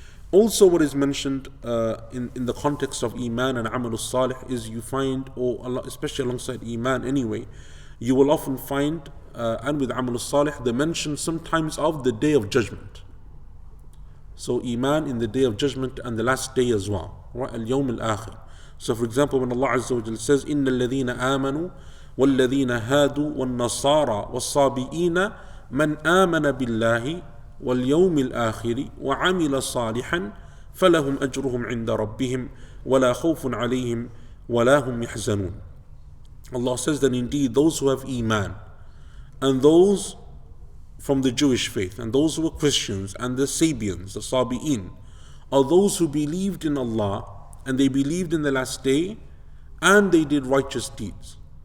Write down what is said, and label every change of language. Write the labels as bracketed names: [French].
[English] Also what is mentioned in the context of Iman and Amalus Salih is you find, or Allah, especially alongside Iman anyway, you will often find, and with Amalus Salih, the mention sometimes of the Day of Judgment. So Iman in the Day of Judgment and the last day as well, right? Al-Yawm al-Akhir. So for example, when Allah Azza wa Jalla says, [Arabic] إِنَّ الَّذِينَ آمَنُوا وَالَّذِينَ هَادُوا وَالنَّصَارَى وَالصَّابِئِينَ مَنْ آمَنَ بِاللَّهِ وَالْيَوْمِ الْآخِرِ وَعَمِلَ صَالِحًا فَلَهُمْ أَجْرُهُمْ عِنْدَ رَبِّهِمْ وَلَا خَوْفٌ عَلَيْهِمْ وَلَا هُمْ يَحْزَنُونَ. [English] Allah says that indeed those who have Iman, and those from the Jewish faith, and those who were Christians, and the Sabians, the Sabi'in, are those who believed in Allah, and they believed in the last day, and they did righteous deeds.